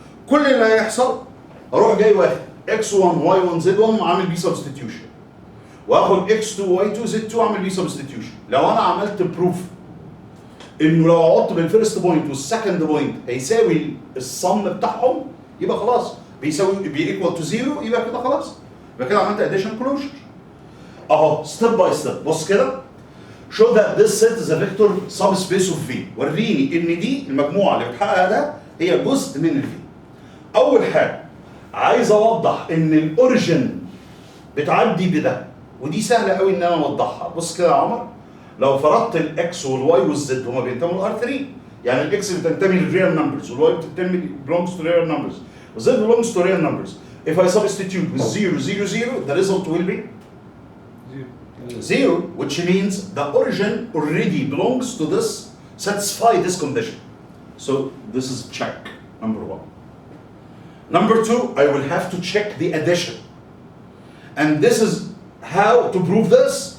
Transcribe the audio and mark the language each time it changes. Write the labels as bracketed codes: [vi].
[ar] كل اللي هيحصل اروح جاي واخد x1 y1 z1 وعامل بيه سبستيتيوشن، واخد x2 y2 z2 واعمل بيه سبستيتيوشن. لو انا عملت بروف انه لو عوضت بالفيرست بوينت والسكند بوينت هيساوي الصم بتاعهم، يبقى خلاص بيساوي بيكوال تو 0، يبقى كده خلاص. يبقى كده عملت اديشن كلوجر. اهو ستيب باي ستيب. بص كده، [en] show that this set is a vector subspace of V. [ar] وريني ان دي المجموعه اللي بتحقق ده هي جزء من الفي. اول حاجه عايز اوضح ان الاوريجن بتعدي بده، ودي سهله قوي ان انا اوضحها. بص كده يا عمر، لو فرضت الاكس والواي والزد هما بينتموا للار 3، يعني الاكس بتنتمي للريال نمبرز والواي بتنتمي [en] belongs to real numbers [ar] والزد belongs to real numbers. [en] If I substitute with 0 0 0, the result will be 0, which means the origin already belongs to this, satisfy this condition. So this is check number 1. Number 2, I will have to check the addition. And this is how to prove this.